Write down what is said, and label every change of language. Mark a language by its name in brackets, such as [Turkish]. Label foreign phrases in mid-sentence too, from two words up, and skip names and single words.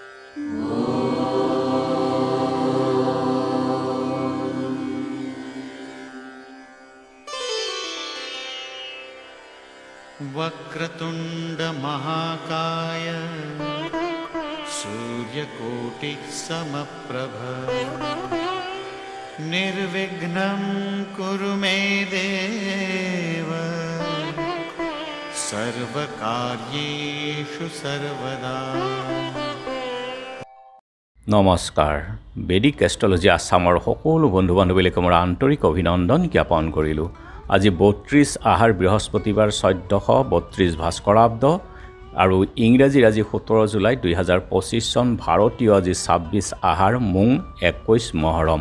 [Sanskrit] वक्रतुंड महाकाय सूर्यकोटि समप्रभ निर्विघ्नं कुरु मे देव सर्वकार्येषु सर्वदा। [Assamese] নমস্কাৰ বেদিক এষ্ট্ৰলজি আসামৰ সকলো বন্ধু বান্ধৱীলৈ মোৰ আন্তৰিক অভিনন্দন জ্ঞাপন কৰিলোঁ। আজি ৩২ আহাৰ বৃহস্পতিবাৰ ১৪৩২ ভাস্কৰাব্দ আৰু ইংৰাজীৰ আজি ১৭ জুলাই ২০২৫ চন, ভাৰতীয় আজি ২৬ আহাৰ মুং ২১ মহৰম।